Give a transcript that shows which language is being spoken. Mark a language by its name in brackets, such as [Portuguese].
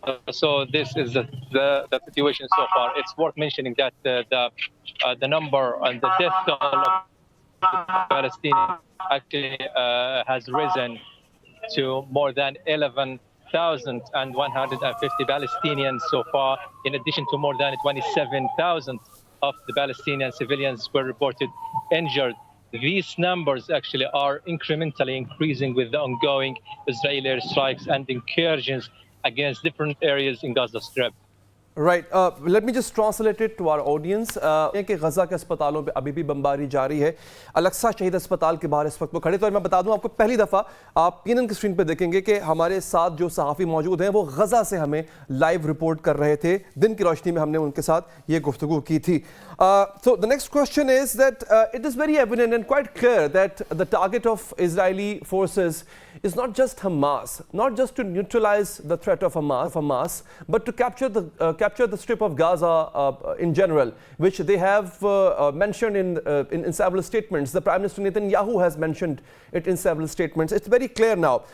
[English] So this is the situation so far. It's worth mentioning that the number and the death toll of Palestinians actually has risen to more than 11,150 Palestinians so far, in addition to more than 27,000 of the Palestinian civilians were reported injured. These numbers actually are incrementally increasing with the ongoing Israeli airstrikes and incursions against different areas in Gaza Strip. Right. Let me just translate it to our audience. [Urdu] کہ غزہ کے اسپتالوں پہ ابھی بھی بمباری جاری ہے. Al-Aqsa شہید ہسپتال کے باہر اس وقت وہ کھڑے تو میں بتا دوں آپ کو پہلی دفعہ آپ پی این این کی اسکرین پہ دیکھیں گے کہ ہمارے ساتھ جو صحافی موجود ہیں وہ غزہ سے ہمیں لائیو رپورٹ کر رہے تھے. دن کی روشنی میں ہم نے ان کے ساتھ یہ گفتگو کی تھی. [English] So the next question is that it is very evident and quite clear that the target of Israeli forces is not just Hamas, not just to neutralize the threat of Hamas, but to capture the strip of Gaza in general, which they have mentioned in several statements. The Prime Minister Netanyahu has mentioned it in several statements. It's very clear now.